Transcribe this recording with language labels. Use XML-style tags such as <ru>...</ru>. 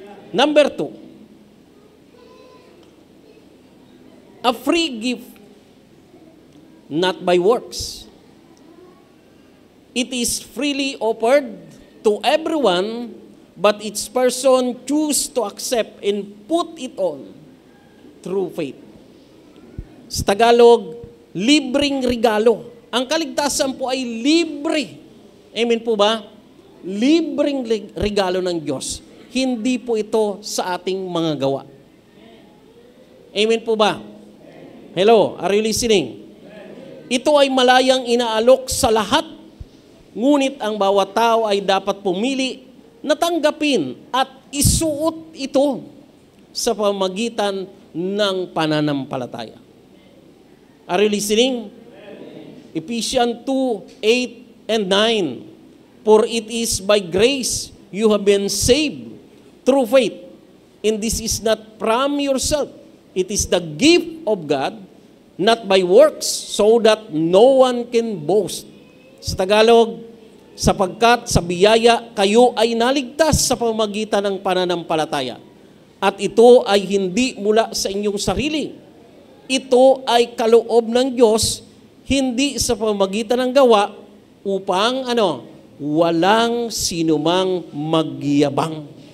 <en>Number 2, a free gift, not by works. It is freely offered to everyone, but each person choose to accept and put it on through faith.</en> <tl>Sa Tagalog, libreng regalo. Ang kaligtasan po ay libre. Amen po ba? Libreng regalo ng Diyos. Hindi po ito sa ating mga gawa. Amen po ba?</tl> <en>Hello, are you listening?</en> <tl>Ito ay malayang inaalok sa lahat, ngunit ang bawat tao ay dapat pumili na tanggapin at isuot ito sa pamamagitan ng pananampalataya.</tl> <en>Are you listening? Ephesians 2:8 and 9. For it is by grace you have been saved through faith. And this is not from yourself. It is the gift of God, not by works, so that no one can boast.</en> <tl>Sa Tagalog, sapagkat sa biyaya kayo ay naligtas sa pamamagitan ng pananampalataya. At ito ay hindi mula sa inyong sarili. Ito ay kaloob ng Diyos, hindi sa pamamagitan ng gawa, upang walang sinumang magyabang.</tl>